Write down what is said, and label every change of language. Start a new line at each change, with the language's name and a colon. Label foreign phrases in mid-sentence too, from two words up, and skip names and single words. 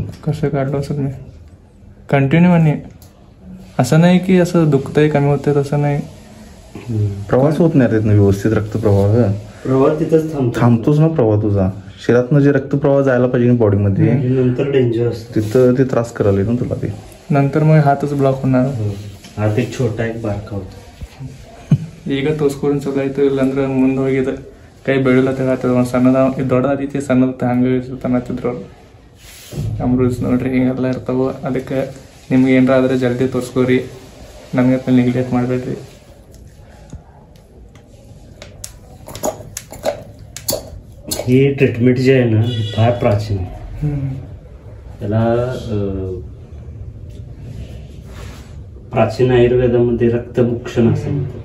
Marathi: कसं काढलं असं मी कंटिन्यू. आणि असं नाही की असं दुखतंय कमी होतंय तसं नाही. प्रवास होत नाही तिथनं व्यवस्थित. प्रवाह तिथंच थांबतोच ना प्रवाह तुझा. शरीरातनं जे रक्तप्रवाह जायला पाहिजे बॉडीमध्ये नंतर डेंजर तिथं ते त्रास करायला ना तुला. ते नंतर मग हातच ब्लॉक होणार. हात एक छोटा एक बारका होता.
Kannada: ಈಗ ತೋರಿಸ್ಕೊಂಡು ಇಲ್ಲಾಂದ್ರೆ ಮುಂದೆ ಹೋಗಿದ್ರೆ ಕೈ ಬೆಳಿಲತ್ತಾಗ ಸಣ್ಣದ ದೊಡ್ಡದಾದೈತಿ ಸಣ್ಣದ ಹಂಗೆ ತನ್ನತ್ತಿದ್ರು ಅವ್ರು. ನಮ್ಮ ರೂಲ್ಸ್ ನೋಡ್ರಿ ಹಿಂಗೆಲ್ಲ ಇರ್ತಾವೆ. ಅದಕ್ಕೆ ನಿಮ್ಗೆ ಏನಾರ ಆದರೆ ಜಲ್ದಿ ತೋರಿಸ್ಕೋರಿ, ನಮಗೆ ನೆಗ್ಲೆಕ್ಟ್ ಮಾಡಬೇಡ್ರಿ.
Marathi: ही ट्रीटमेंट जी आहे ना ही फार प्राचीन आहे. त्याला प्राचीन आयुर्वेदामध्ये रक्तमुक्षण असं म्हणतात.